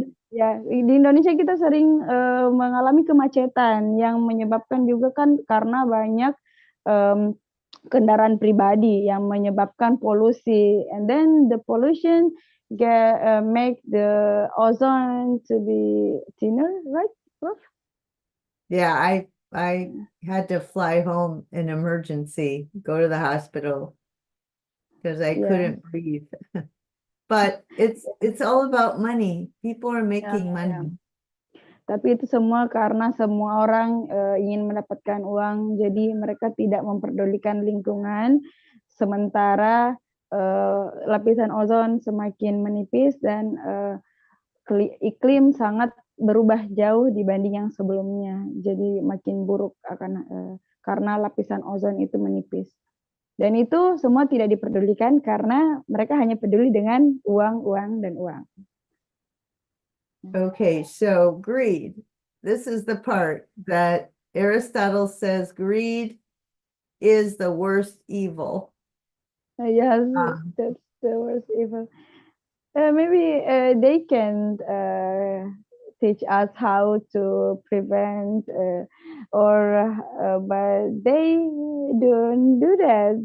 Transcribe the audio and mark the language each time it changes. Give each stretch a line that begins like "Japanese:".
Indonesian: di Indonesia kita sering mengalami kemacetan yang menyebabkan juga kan karena banyak kendaraan pribadi yang menyebabkan polusi,
English: and then the pollution make the ozone to be thinner, right, Prof? Yeah, I had to fly home in emergency, go to the hospital because I couldn't breathe. But it's all about money. People are making money.
Indonesian: Tapi itu semua karena semua orang ingin mendapatkan uang, jadi mereka tidak memperdulikan lingkungan, sementara lapisan ozon semakin menipis dan iklim sangat berubah jauh dibanding yang sebelumnya. Jadi makin buruk akan karena lapisan ozon itu menipis. Dan itu semua tidak diperdulikan karena mereka hanya peduli dengan uang, uang, dan uang.
English: Okay, so greed. This is the part that Aristotle says greed is the worst evil. Yes, Um, that's the worst evil. Maybe they can teach us how to prevent, but they don't do that.